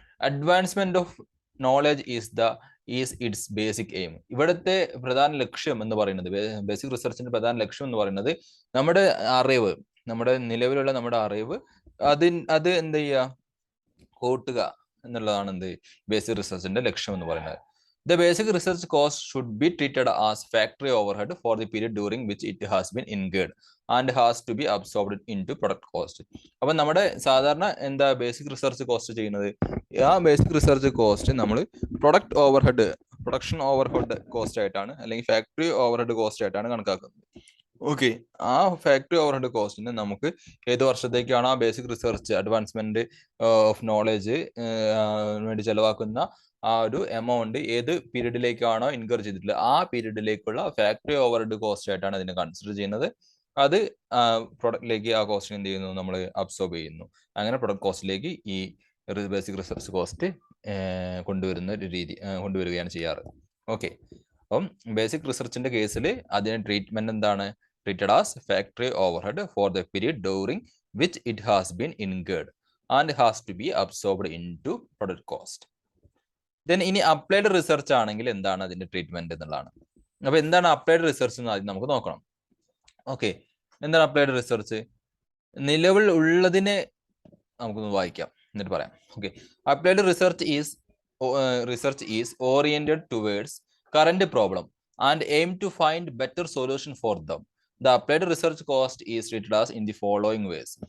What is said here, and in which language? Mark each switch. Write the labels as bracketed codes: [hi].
[en] Advancement of knowledge is its basic aim. [ml] ഇവിടുത്തെ പ്രധാന ലക്ഷ്യം എന്ന് പറയുന്നത്, ബേസിക് റിസർച്ചിന്റെ പ്രധാന ലക്ഷ്യം എന്ന് പറയുന്നത് നമ്മുടെ അറിവ്, നമ്മുടെ നിലവിലുള്ള നമ്മുടെ അറിവ് അത് എന്ത് ചെയ്യുക, കൂട്ടുക എന്നുള്ളതാണ് എന്ത് ബേസിക് റിസർച്ചിന്റെ ലക്ഷ്യം എന്ന് പറയുന്നത്. [en] The basic research cost should be treated as factory overhead for the period during which it has been incurred and has to be absorbed into product cost. [ml] അപ്പം നമ്മുടെ സാധാരണ എന്താ ബേസിക് റിസർച്ച് കോസ്റ്റ് ചെയ്യുന്നത്, ആ basic research cost നമ്മൾ production overhead cost ആയിട്ടാണ് അല്ലെങ്കിൽ factory overhead cost ആയിട്ടാണ് കണക്കാക്കുന്നത്. ഓക്കെ, ആ ഫാക്ടറി ഓവർഹെഡ് കോസ്റ്റിന് നമുക്ക് ഏത് വർഷത്തേക്കാണ് ആ basic research [en] advancement of knowledge [ml] വേണ്ടി ചെലവാക്കുന്ന ആ ഒരു എമൗണ്ട് ഏത് പീരീഡിലേക്കാണോ ഇൻകർ ചെയ്തിട്ടുള്ളത് ആ പീരീഡിലേക്കുള്ള ഫാക്ടറി ഓവർഹെഡ് കോസ്റ്റ് ആയിട്ടാണ് അതിനെ കൺസിഡർ ചെയ്യുന്നത്. അത് പ്രൊഡക്റ്റിലേക്ക് ആ കോസ്റ്റിന് എന്ത് ചെയ്യുന്നു, നമ്മൾ അബ്സോർബ് ചെയ്യുന്നു. അങ്ങനെ പ്രൊഡക്റ്റ് കോസ്റ്റിലേക്ക് ഈ ബേസിക് റിസർച്ച് കോസ്റ്റ് കൊണ്ടുവരുന്ന ഒരു രീതി കൊണ്ടുവരികയാണ് ചെയ്യാറ്. ഓക്കെ, അപ്പം ബേസിക് റിസർച്ചിന്റെ കേസിൽ അതിന് ട്രീറ്റ്മെന്റ് എന്താണ്, [en] treated as factory overhead for the period during which it has been incurred and has to be absorbed into product cost. [ml] Then ഇനി അപ്ലൈഡ് റിസർച്ച് ആണെങ്കിൽ എന്താണ് അതിന്റെ ട്രീറ്റ്മെന്റ് എന്നുള്ളതാണ്. അപ്പൊ എന്താണ് അപ്ലൈഡ് റിസർച്ച് എന്ന് ആദ്യം നമുക്ക് നോക്കണം. ഓക്കെ, എന്താണ് അപ്ലൈഡ് റിസർച്ച്? നിലവിൽ ഉള്ളതിനെ നമുക്കൊന്ന് വായിക്കാം എന്നിട്ട് പറയാം. [en] Okay, applied research is oriented towards current problem and aim to find better solution for them. The applied research cost is treated as in the following ways.